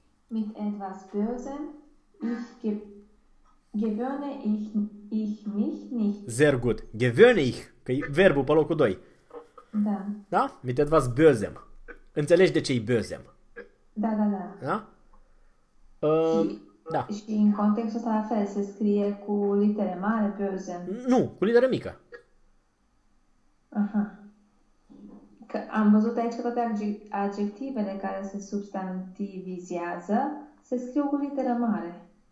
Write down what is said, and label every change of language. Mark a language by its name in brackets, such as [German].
[German] Mit etwas Bösem gewöhne ich mich nicht. Sehr gut. Gewöhne ich, [Romanian] că e verbul pe locul 2. Da. Da? [German] Mit etwas Bösem. [Romanian] Înțelegi de ce e Bösem? Da. Da? Și Da. în contextul ăsta, la fel, se scrie cu litere mare pe orizont. Nu, cu literă mică. Aha. Că am văzut aici că toate adjectivele care se substantivizează se scriu cu literă mare.